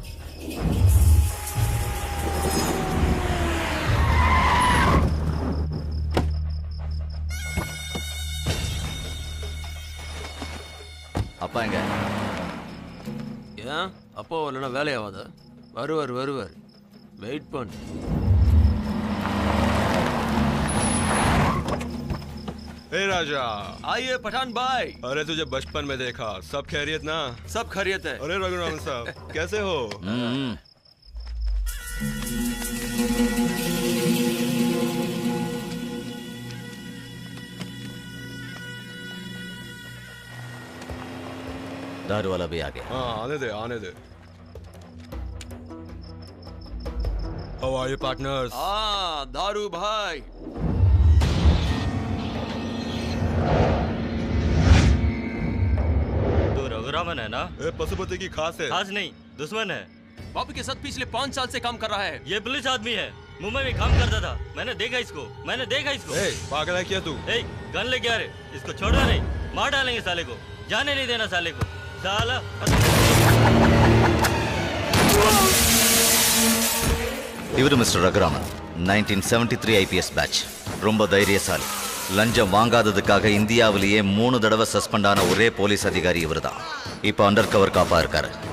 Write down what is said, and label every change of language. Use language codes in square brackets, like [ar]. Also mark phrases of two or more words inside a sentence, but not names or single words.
[ta] அப்பா எங்க? ஏன் அப்பா வரலன்னா வேலையாவாத? வருவார் வெயிட் பண்ணு. [hi] ए राजा, आइए पठान भाई। अरे तुझे बचपन में देखा, सब खैरियत ना? सब खैरियत है। अरे रघुरामन साहब, कैसे हो? दारू वाला भी आ गया। हाँ आने दे। [en] How are you partners? [hi] हाँ दारू भाई। रघुरामन है ना? पशुपति की खास है। खास नहीं, दुश्मन है। बापू के साथ पिछले 5 साल से काम कर रहा है। ये पुलिस आदमी है, मुंबई में काम करता था। मैंने देखा इसको। पागल है क्या तू? गन लेके आ रहे, इसको छोड़ना नहीं, मार डालेंगे साले को, जाने नहीं देना साले को। साला [ta] இவரு மிஸ்டர் ரகுராமன், 1973 [en] IPS batch. [ta] ரொம்ப தைரியசாலி. லஞ்சம் வாங்காததுக்காக இந்தியாவிலேயே 3 தடவை சஸ்பெண்ட் ஆன ஒரே போலீஸ் அதிகாரி இவர்தான். இப்போ [en] under cover [ta] காப்பா இருக்காரு.